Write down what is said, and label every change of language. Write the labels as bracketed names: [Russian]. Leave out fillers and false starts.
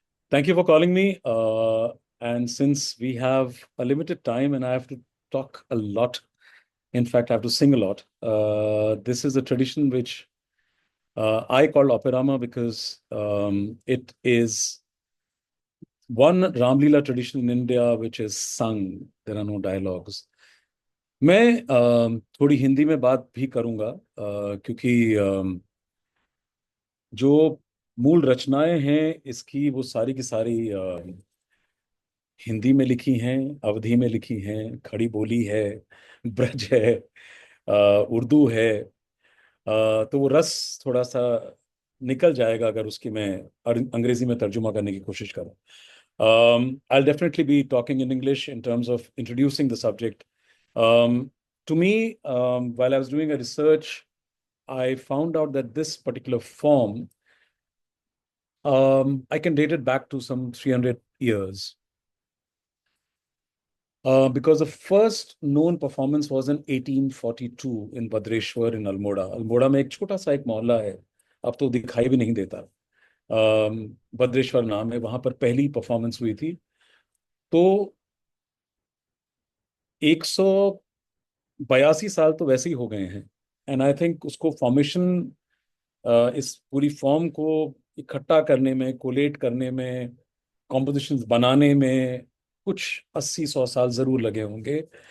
[English] Thank you for calling me. And since we have a limited time and I have to talk a lot, in fact, I have to sing a lot, this is a tradition which I call Operama because it is one Ramlila tradition in India which is sung. There are no dialogues. [Hindi] मैं थोड़ी हिंदी में बात भी करूंगा क्योंकि जो मूल रचनाएं हैं इसकी, वो सारी की सारी हिंदी में लिखी हैं, अवधी में लिखी हैं, खड़ी बोली है, ब्रज है, उर्दू है। तो वो रस थोड़ा सा निकल जाएगा अगर उसकी मैं अंग्रेजी में तर्जुमा करने की कोशिश करूं। [English] I'll definitely be talking in English in terms of introducing the subject. To me, while I was doing a research, I found out that this particular form, I can date it back to some 300 years. Because the first known performance was in 1842 in Badreshwar in Almora. [Hindi] Almora में एक छोटा सा एक मोहल्ला है, अब तो दिखाई भी नहीं देता। भद्रेश्वर नाम है, वहां पर पहली परफॉर्मेंस हुई थी। तो 182 साल तो वैसे ही हो गए हैं। [English] and I think [Hindi] उसको फॉर्मेशन, इस पूरी फॉर्म को इकट्ठा करने में, कोलेट करने में, कॉम्पोजिशंस बनाने में कुछ 80-100 साल जरूर लगे होंगे।